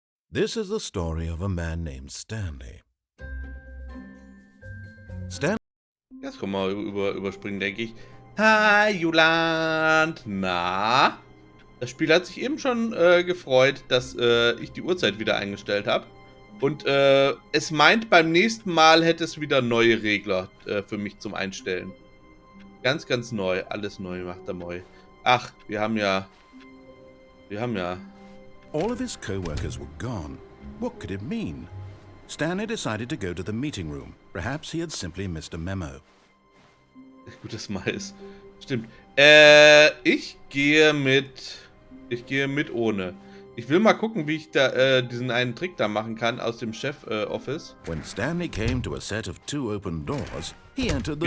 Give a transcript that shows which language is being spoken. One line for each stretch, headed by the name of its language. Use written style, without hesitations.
English: This is the story of a man named Stanley. Stan
German: Jetzt können wir überspringen, denke ich. Hi, Juland. Na? Das Spiel hat sich eben schon gefreut, dass ich die Uhrzeit wieder eingestellt habe. Und es meint, beim nächsten Mal hätte es wieder neue Regler für mich zum Einstellen. Ganz, ganz neu. Alles neu macht er neu. Ach, wir haben ja.
English: All of his co-workers were gone. What could it mean? Stanley decided to go to the meeting room. Perhaps he had simply missed a memo.
German: Gutes Mais. Stimmt. Ich gehe mit ohne. Ich will mal gucken, wie ich da diesen einen Trick da machen kann aus dem Chef-Office.
English: When Stanley came to a set of two open doors, he entered the